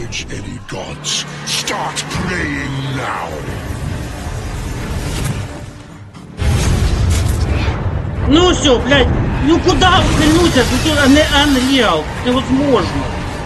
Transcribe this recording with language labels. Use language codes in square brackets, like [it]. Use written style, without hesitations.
[en] Any gods, start praying now. [ru] Ну все, блядь, ну куда ухильнуться? Тут не Unreal, невозможно.